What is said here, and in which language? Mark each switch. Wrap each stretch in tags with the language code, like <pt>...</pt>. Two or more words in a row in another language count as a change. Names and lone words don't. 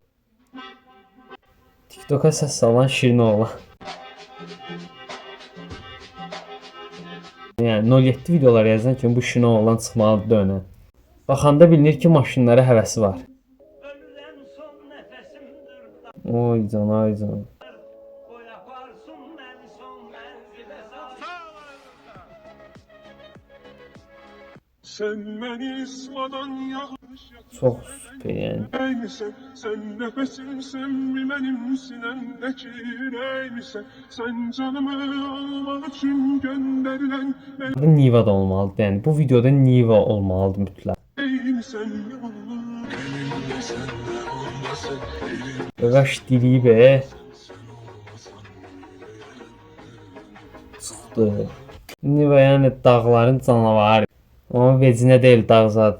<az>TikTok'a səs salan şirin oğlan. Yəni 07 videolar yazan kimi bu şirin oğlan çıxmalıdır önə. Baxanda bilinir ki maşınlara həvəsi var. Oy can.</az> <tr>Sen beni ismadan yanlış</tr> <az>Çox super yəni.</az> <tr>Sen nefesimsen benim sinemdeki neymişsen sen canımı almak için gönderilen</tr> <az>Bu Niva'da olmalıdır yəni. Bu videoda Niva olmalıdır mütləq.</az> <tr>neymişsen</tr> <az>Qaş diliyib çıxdı. Niva yəni dağların canavarı. Amma vecinə deyil dağzad.</az>